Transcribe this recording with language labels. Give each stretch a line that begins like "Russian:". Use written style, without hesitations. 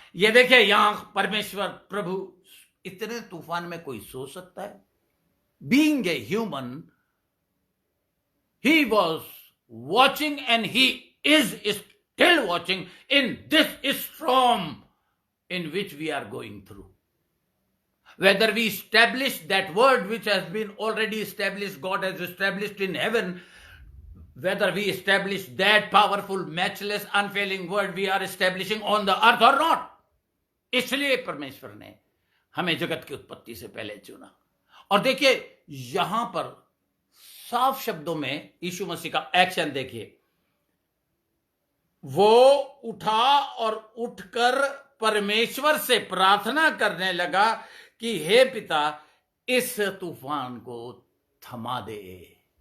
Hindi: ये देखिए यहां परमेश्वर प्रभु, इतने तूफान में कोई सो सकता है?
English: Being a human, he was watching and he is still watching in this storm in which we are going through. Whether we establish that word which has been already established, God has established in heaven, whether we establish that powerful, matchless, unfailing word we are establishing on the earth or not.
Hindi: इसलिए परमेश्वर ने हमें जगत की उत्पत्ति से पहले चुना। और देखिए यहां पर साफ शब्दों में यीशु मसीह का एक्शन देखिए। वो उठा और उठकर परमेश्वर से प्रार्थना करने लगा कि हे पिता, इस तूफान को थमा दे।